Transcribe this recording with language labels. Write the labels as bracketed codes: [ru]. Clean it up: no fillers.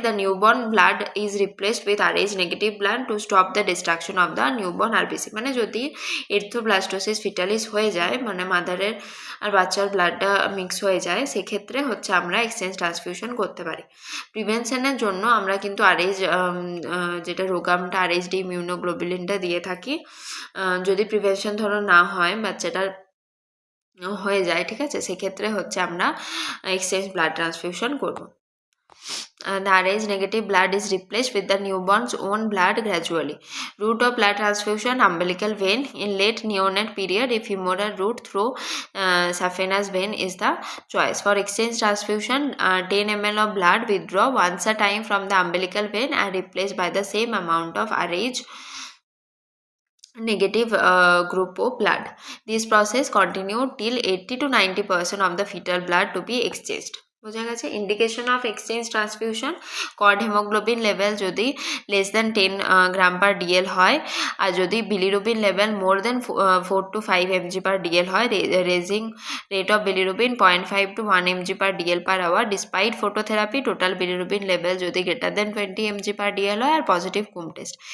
[en] the newborn blood is replaced with RH negative blood to stop the destruction of the newborn RBC, [bn] মানে যদি erythroblastosis fetalis হয়ে যায়, মানে মাদারের আর বাচ্চার ব্লাডটা mix হয়ে যায়, সেক্ষেত্রে হচ্ছে আমরা এক্সচেঞ্জ ট্রান্সফিউশন করতে পারি। প্রিভেনশনের জন্য আমরা কিন্তু RH যেটা রোগামটা RH-D ইমিউনোগ্লোবুলিনটা দিয়ে থাকি। যদি প্রিভেনশন ধরো না হয়, বাচ্চাটার হয়ে যায়, ঠিক আছে, সেক্ষেত্রে হচ্ছে আমরা এক্সচেঞ্জ ব্লাড ট্রান্সফিউশন করব। [en] The RH negative blood is replaced with the newborn's own blood gradually. Route of blood transfusion, umbilical vein. In late neonate period, if femoral route through saphenous vein is the choice. For exchange transfusion, 10 ml of blood withdraw once a time from the umbilical vein and replaced by the same amount of RH negative group of blood. This process continued till 80 to 90% of the fetal blood to be exchanged. [bn] বোঝা গেছে। [en] Indication of exchange transfusion, cord haemoglobin level যদি less than 10 gram per DL হয়, আর যদি bilirubin level more than 4 to 5 mg per DL হয়, rising rate of bilirubin 0.5 to 1 mg per DL per hour despite phototherapy, total bilirubin level যদি greater than 20 mg per DL হয়, আর positive Coombs test.